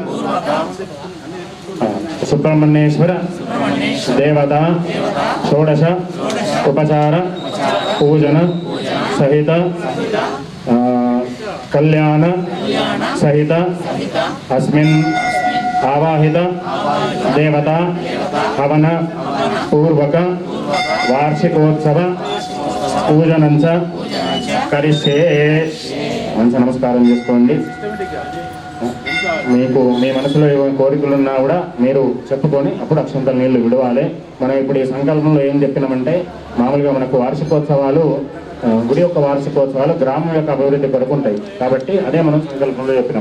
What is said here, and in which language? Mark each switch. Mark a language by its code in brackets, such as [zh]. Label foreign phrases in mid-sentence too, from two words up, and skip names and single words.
[sa] सुब्रह्मण्येश्वर देवता षोडश उपचार पूजन सहित कल्याण सहित अस्मिन् आवाहित देवता हवन पूर्वक वार्षिकोत्सव पूजनं च करिष्ये [te] మంచి నమస్కారం చేసుకోండి. మీకు మీ మనసులో ఏమైనా కోరికలు ఉన్నా కూడా మీరు చెప్పుకొని అప్పుడు అక్షంతల నీళ్లు విడవాలి. మనం ఇప్పుడు ఈ సంకల్పంలో ఏం చెప్పినామంటే మామూలుగా మనకు వార్షికోత్సవాలు గుడి యొక్క వార్షికోత్సవాలు గ్రామం యొక్క అభివృద్ధి కొరకు ఉంటాయి కాబట్టి అదే మనం సంకల్పంలో చెప్పినాం.